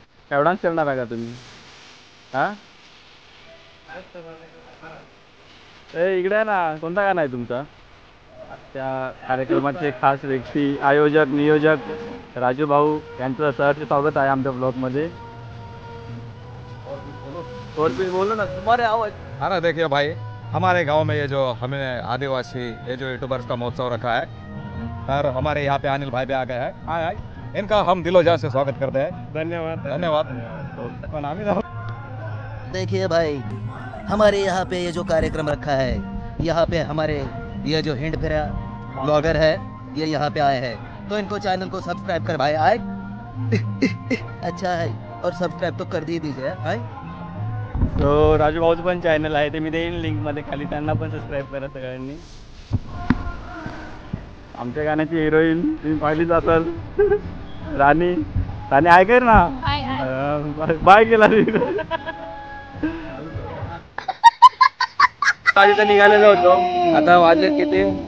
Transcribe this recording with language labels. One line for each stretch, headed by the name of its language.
Marathi: काय डान्स करणार आहे का तुम्ही? हां इकडे आहे ना. कोणता गाणं आहे तुमचा? त्या कार्यक्रमाचे खास व्यक्ती, आयोजक नियोजक राजू भाऊ यांचं सहर्ष स्वागत आहे आमच्या ब्लॉगमध्ये.
Hindi: और भी बोलो ना, तुम्हारे आवाज. हाँ ना, देखिए भाई, हमारे गांव में ये जो हमें आदिवासी ये जो यूट्यूबर्स का महोत्सव रखा है, और हमारे यहाँ पे अनिल भाई भी आ गए हैं. हाँ, इनका हम दिलो जान से स्वागत करते हैं. धन्यवाद धन्यवाद. देखिए भाई, हमारे यहाँ पे ये जो कार्यक्रम रखा है, यहाँ पे हमारे ये जो हिंड फेरा ब्लॉगर है, ये यहाँ पे आए हैं, तो इनको चैनल को सब्सक्राइब कर भाई. आए अच्छा है, और सब्सक्राइब तो कर दीजिए. आए
Marathi: तो राजू भाऊचं पण चॅनल आहे, ते मी देईन लिंकमध्ये खाली, त्यांना पण सबस्क्राईब करा सगळ्यांनी. आमच्या गाण्याची हिरोईन तुम्ही पाहिलीच असाल, राणी. राणी ऐकर ना, बाय केला तर निघालेलो होतो. आता वाजले किती?